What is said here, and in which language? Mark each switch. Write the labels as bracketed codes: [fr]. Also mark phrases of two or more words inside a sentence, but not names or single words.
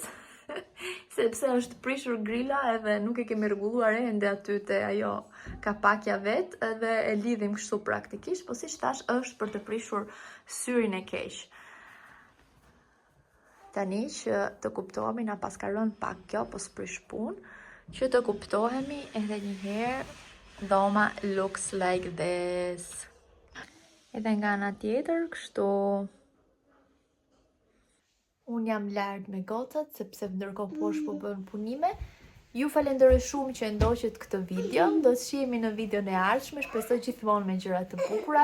[sq] Sepse është prishur grila edhe nuk e kemi rregulluar ende aty te ajo kapakja vet, edhe e lidhim kështu praktikisht, po siç thash është për të prishur syrin e keq. Tani që të kuptohemi, na paska rënë pak kjo, po s'prish punë, që të kuptohemi edhe një herë, dhoma [en] looks like this. [sq] Edhe nga ana tjetër, kështu unë jam lart me gocat, sepse ndërkohë poshtë po bën punime. Ju falenderoj shumë që ndoqët këtë video. Do të shihemi në videon e ardhshme, shpresoj gjithmonë me gjëra të bukura.